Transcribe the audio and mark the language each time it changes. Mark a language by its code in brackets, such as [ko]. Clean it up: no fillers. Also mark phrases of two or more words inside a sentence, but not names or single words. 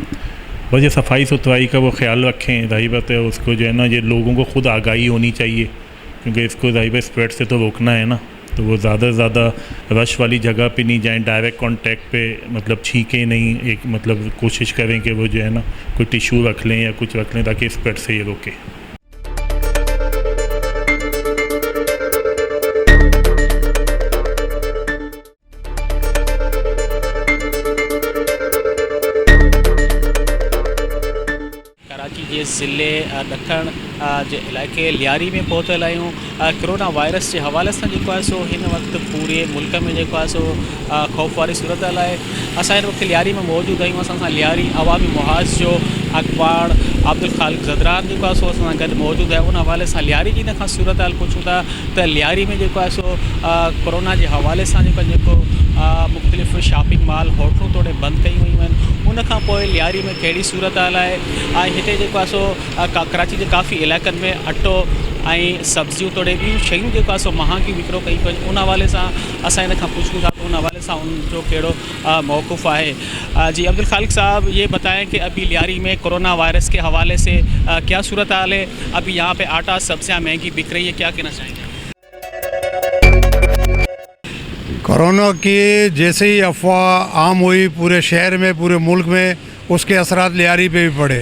[ur] بس یہ صفائی ستھرائی کا وہ خیال رکھیں۔ رہی بات ہے اس کو جو ہے نا یہ لوگوں کو خود آگاہی ہونی چاہیے، کیونکہ اس کو رہی بات سپریڈ سے تو روکنا ہے نا. تو وہ زیادہ سے زیادہ رش والی جگہ پہ نہیں جائیں, [en] direct contact [ur] پہ مطلب چھینکیں نہیں، ایک مطلب کوشش کریں کہ وہ جو ہے نا کوئی ٹشو رکھ لیں یا کچھ رکھ لیں تاکہ سپریڈ سے یہ روکے. [sd] जे ज़िले ॾखण जे इलाइक़े लियारी में पहुतल आहियूं। कोरोना वायरस [ur] کے حوالے سے [sd] जो है सो हिन वक्त पूरे मुल्क में जो है सो खौफ वारी सूरत हाल है। असां हिन वक्त लियारी में मौजूद आहियूं। असां सां लियारी अवामी मुहाज़ जो अखबार अब्दुल खालिक ज़दरान जो है सो असां सां गॾु मौजूद है। उन हवाले से लियारी जी खां सूरत हाल पुछूं था तो लियारी में जो है सो कोरोना [ur] کے حوالے سے [sd] मुख्तलिफ़ [en] shopping mall [sd] होटलूं तोड़े बंद कई हुई आहिनि। उन खां पोइ लियारी में कहिड़ी सूरत हाल है? हिते जेको आहे सो कराची के काफ़ी इलाइक़नि में अटो ऐं सब्जियूं तोड़े ॿियूं शयूं जेको आहे सो महांगी विकिरो कई पई। उन हवाले सां असां हिन खां पुछूं था उन हवाले सां उनजो कहिड़ो मौक़िफ़ है। [ur] جی عبدالخالق صاحب، یہ بتائیں کہ ابھی لیاری میں کورونا وائرس کے حوالے سے کیا صورت حال ہے? ابھی یہاں پہ آٹا سبزیاں مہنگی بک رہی ہے، کیا کہنا چاہیں گے? کورونا کی جیسے ہی افواہ عام ہوئی پورے شہر میں، پورے ملک میں، اس کے اثرات لیاری پہ بھی پڑے.